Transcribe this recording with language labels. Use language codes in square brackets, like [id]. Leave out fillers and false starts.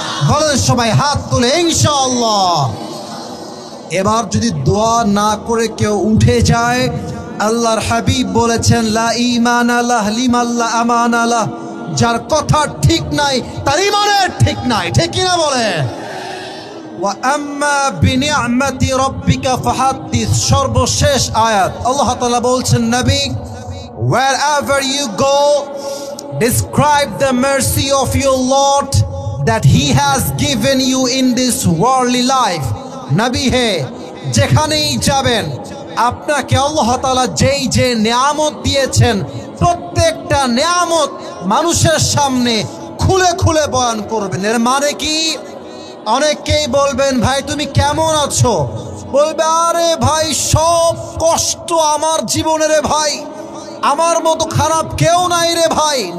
[bn] বলেন সবাই হাত তুলে ইনশাআল্লাহ। এবার যদি দোয়া না করে কেউ উঠে যায়, আল্লাহর হাবিব বলেছেন [ar] লা ঈমানা লাহ লিমান লা আমানা লাহ। [bn] যার কথা ঠিক নাই তার ঈমানের ঠিক নাই, ঠিক কি না বলে? [ar] ওয়া আম্মা বিনিআমাতি রাব্বিকা ফাহাদ্দিস। [bn] সর্বশেষ আয়াত আল্লাহ তাআলা বলছেন নবী [en] wherever you go describe the mercy of your Lord that he has given you in this worldly life. [bn] নবী হে যেখানেই যাবেন আপনাকে আল্লাহ তাআলা যেই যে নিয়ামত দিয়েছেন প্রত্যেকটা নিয়ামত মানুষের সামনে খুলে খুলে বয়ান করবেন। এর মানে কি? অনেকেই বলবেন ভাই তুমি কেমন আছো? বলবে আরে ভাই সব কষ্ট আমার জীবনে রে ভাই, আমার মতো খারাপ কেউ নাই রে ভাই।